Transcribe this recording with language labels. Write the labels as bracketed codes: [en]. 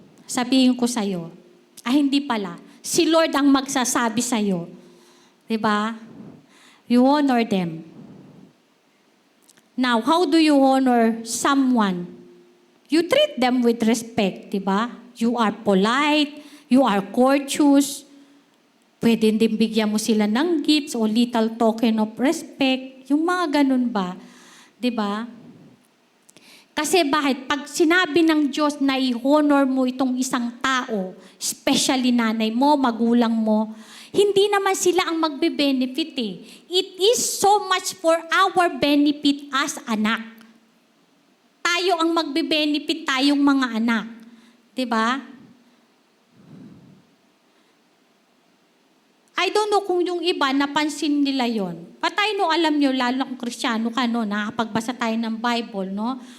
[tl] Sabihin ko sa'yo, hindi pala. Si Lord ang magsasabi sa'yo. Diba? [en] You honor them. Now, how do you honor someone? You treat them with respect, [tl] diba? [en] You are polite, you are courteous. [tl] Pwede din bigyan mo sila ng gifts o [en] little token of respect. [tl] Yung mga ganun ba? Diba? Kasi bakit? Pag sinabi ng Diyos na i-honor mo itong isang tao, especially nanay mo, magulang mo, hindi naman sila ang magbe-benefit eh. [en] It is so much for our benefit as anak. [tl] Tayo ang magbe-benefit, tayong mga anak. Diba? [en] I don't know [tl] kung yung iba, napansin nila yon. Patay no, alam nyo, lalo kung Kristiyano ka, no, nakapagbasa tayo ng Bible, no?